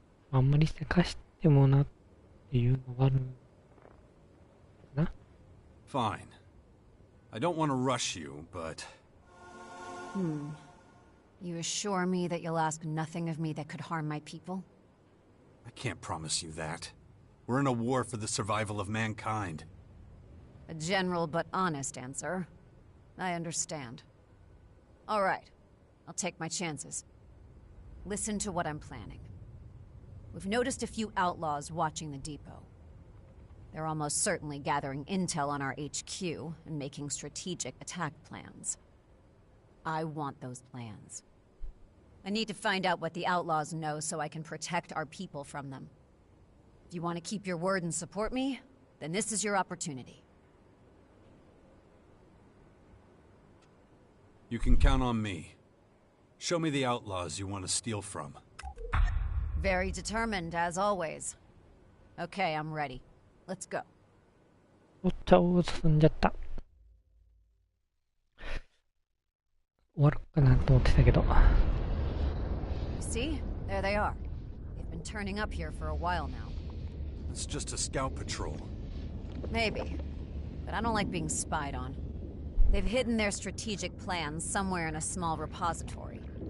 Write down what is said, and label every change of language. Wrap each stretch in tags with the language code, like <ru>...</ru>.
<ja>あんまりせかしてもなっていうのがあるな。</ja> <en>Fine. I don't want to rush you, but... You assure me that you'll ask nothing of me that could harm my people? I can't promise you that. We're in a war for the survival of mankind. A general but honest answer. I understand. All right. I'll take my chances. Listen to what I'm planning. We've noticed a few outlaws watching the depot. They're almost certainly gathering intel on our HQ and making strategic attack plans. I want those plans. I need to find out what the outlaws know so I can protect our people from them. If you want to keep your word and support me, then this is your opportunity. You can count on me. Show me the outlaws you want to steal from. Very determined, as always. Okay, I'm ready. Let's go.</en> <ja>おっちゃお、進んじゃった。終わるかなと思ってたけど。</ja> <en>See? There they are. They've been turning up here for a while now. It's just a scout patrol. Maybe. But I don't like being spied on. They've hidden their strategic plans somewhere in a small repository.</en>